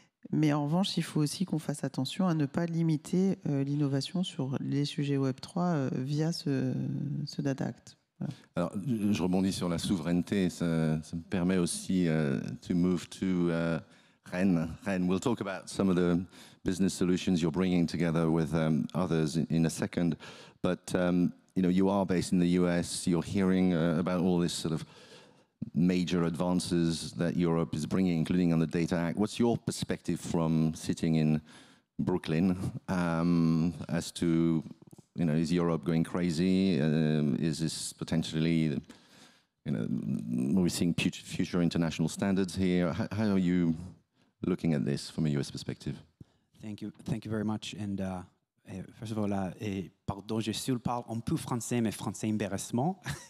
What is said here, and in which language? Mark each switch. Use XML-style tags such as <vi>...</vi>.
<fr>Mais en revanche, il faut aussi qu'on fasse attention à ne pas limiter l'innovation sur les sujets Web3 via ce Data Act. Voilà. Alors, je rebondis sur la souveraineté. Ça me permet aussi</fr> <en>to move to Ren. Ren, we'll talk about some of the business solutions you're bringing together with others in a second. But you are based in the US. You're hearing about all this sort of major advances that Europe is bringing, including on the Data Act. What's your perspective from sitting in Brooklyn as to, is Europe going crazy? Is this potentially, are we seeing future international standards here? How are you looking at this from a US perspective? Thank you very much. And first of all,</en> <fr>pardon, je parle un peu français, mais français embarrassement.</fr>